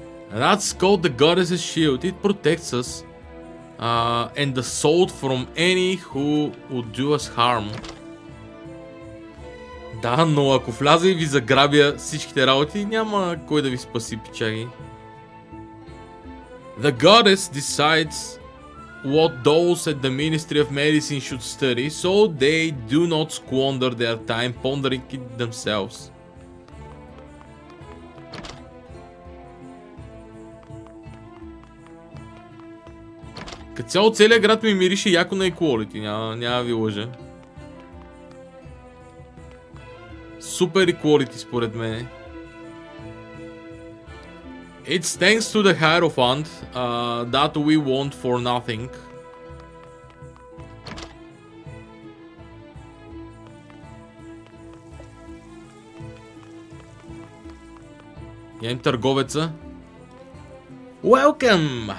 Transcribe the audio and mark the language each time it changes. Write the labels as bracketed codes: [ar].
[en] That's called the goddess's shield. It protects us and the salt from any who would do us harm. [bg] Да, но ако вляза и ви заграбя всичките работи, няма кой да ви спаси, пичаги. [en] The goddess decides what those at the Ministry of Medicine should study, so they do not squander their time pondering it themselves. [bg] Като цяло целият град ми мирише яко на equality, няма ви лъжа. Супер equality според мен. [en] It's thanks to the Hierophant that we want for nothing. [bg] Ям търговеца. [en] Welcome!